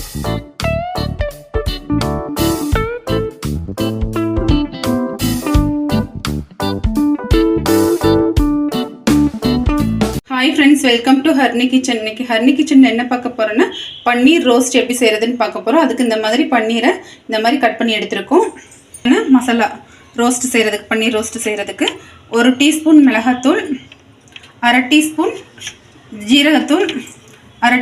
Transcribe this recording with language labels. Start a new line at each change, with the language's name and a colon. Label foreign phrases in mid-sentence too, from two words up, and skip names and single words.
English: Hi friends welcome to Harni Kitchen in the Harni Kitchen
Tamil: என்ன பார்க்க போறேன்னா பன்னீர் ரோஸ்ட் எப்படி செய்யறதுன்னு பார்க்க போறோம் அதுக்கு இந்த மாதிரி பன்னீரை இந்த மாதிரி கட் பண்ணி எடுத்துறோம் மசாலா ரோஸ்ட் செய்யறதுக்கு பன்னீர் ரோஸ்ட் செய்யறதுக்கு 1 டீஸ்பூன் மிளகாய்த்தூள் 1/2 டீஸ்பூன் ஜீரகத்தூள் 1/2